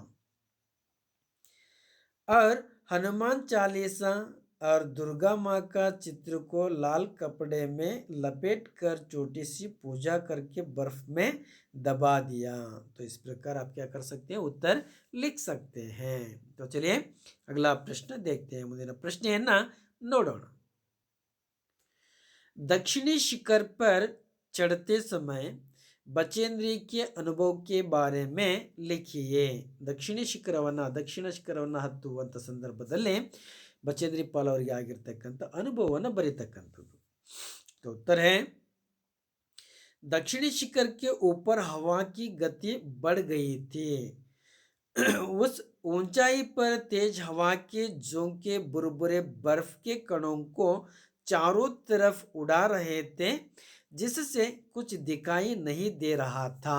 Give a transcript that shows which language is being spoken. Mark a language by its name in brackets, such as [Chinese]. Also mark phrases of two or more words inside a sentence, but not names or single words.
[Hindi] और हनुमान चालीसा और दुर्गा माँ का चित्र को लाल कपड़े में लपेटकर छोटी सी पूजा करके बर्फ में दबा दिया. तो इस प्रकार आप क्या कर सकते हैं, उत्तर लिख सकते हैं. तो चलिए अगला प्रश्न देखते हैं. [Kannada] ಮುಂದಿನ ಪ್ರಶ್ನೆಯನ್ನು ನೋಡೋಣ. [Hindi] दक्षिणी शिखर पर चढ़ते समय बचेंद्री के अनुभव के बारे में लिखिए. [Kannada] दक्षಿಣ ಶಿಖರವನ್ನು ಹತ್ತುವಂಥ ಸಂದರ್ಭದಲ್ಲಿ ಬಚೇಂದ್ರಿ ಪಾಲ್ ಅವರಿಗೆ ಆಗಿರ್ತಕ್ಕಂಥ ಅನುಭವವನ್ನು ಬರೀತಕ್ಕಂಥದ್ದು. [Hindi] तो उत्तर है दक्षिणी शिखर के ऊपर हवा की गति बढ़ गई थी. उस ऊंचाई पर तेज हवा के झोंके बुरबुरे बर्फ के कणों को चारों तरफ उड़ा रहे थे जिससे कुछ दिखाई नहीं दे रहा था.